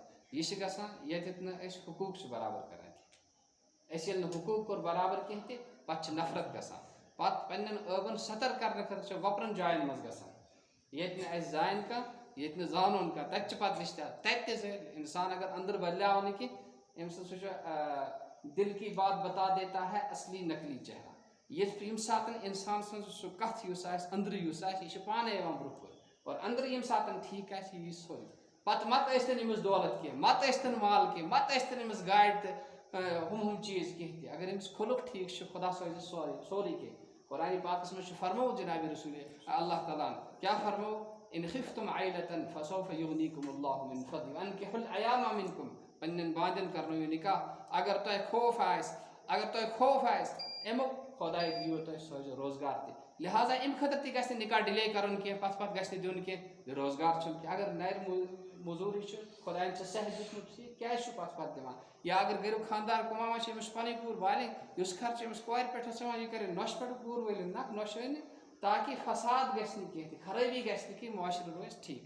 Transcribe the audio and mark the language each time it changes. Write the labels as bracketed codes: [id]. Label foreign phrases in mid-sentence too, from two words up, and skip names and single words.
[ks] یہِ چھِ گژھان ییٚتٮ۪تھ نہٕ أسۍ حقوٗق چھِ برابر کَران کینٛہہ. أسۍ ییٚلہِ نہٕ حقوٗق کوٚر برابر کینٛہہ تہِ پَتہٕ چھِ نفرت گژھان. پَتہٕ پنٛنٮ۪ن ٲبَن سَتر کَرنہٕ خٲطرٕ چھِ وۄپرَن جایَن منٛز گژھان, ییٚتہِ نہٕ اَسہِ زانہِ کانٛہہ, ییٚتہِ نہٕ زانون کانٛہہ, تَتہِ چھِ پَتہٕ رِشتہٕ. تَتہِ تہِ زٲہِر اِنسان اگر أنٛدرٕ بدلیٛاو نہٕ کینٛہہ أمۍ سٕنٛز سُہ چھُ [ur] دِل کی بات بتا دیتا ہے [ks] اَصلی نقلی چہرہ. ییٚمہِ ساتہٕ اِنسان سٕنٛز سُہ کَتھ یُس آسہِ أنٛدرٕ یُس آسہِ یہِ چھِ پانَے یِوان برونٛہہ کُن, اور أنٛدرٕ ییٚمہِ ساتہٕ ٹھیٖک آسہِ یہِ یی سورُے. پَتہٕ مَتہٕ ٲسۍتَن أمِس دولت کینٛہہ, مَتہٕ ٲسۍتَن مال کینٛہہ, مَتہٕ ٲسۍتَن أمِس گاڑِ تہٕ ہُم چیٖز کینٛہہ تہِ, اگر أمِس خُلُق ٹھیٖک چھُ خۄدا سوزِ سورُے کینٛہہ. قرآنِ پاکَس منٛز چھُ فرمووُکھ جِنابِ رسوٗلِ اللہ تعالیٰ ہَن کیٛاہ فرمووُکھ, [ar] اِن خِفتُم عیلَةً فسوف یغنیکُم اللہ من فضلہ وانکحوا الایام منکم. [ks] پنٛنٮ۪ن باندٮ۪ن کَرنٲیِو نِکاح اگر تۄہہِ خوف آسہِ اَمیُک خۄداے دِیِو تۄہہِ سوزِ روزگار تہِ. لہٰذا اَمہِ خٲطرٕ تہِ گژھِ نہٕ نِکاح ڈِلے کَرُن کینٛہہ, پَتہٕ گژھِ نہٕ دیُن کینٛہہ, روزگار چھُنہٕ کینٛہہ. اگر نَرِ موٚزوٗرٕے چھُ خۄدایَن چھِ صحت دیُتمُت کیٛازِ چھُ پَتہٕ دِوان, یا اگر گَریُک خاندار کُماوان چھِ أمِس چھِ پَنٕنۍ کوٗر والٕنۍ, یُس خرچہٕ أمِس کورِ پٮ۪ٹھ اوس یِوان یہِ کَرِ نۄشہِ پٮ۪ٹھ کوٗر وٲلِنۍ, نہ نۄشہِ أنِو تاکہِ فساد گژھِ نہٕ کینٛہہ تہِ, خرٲبی گژھِ نہٕ کینٛہہ, معاشرٕ روزِ ٹھیٖک.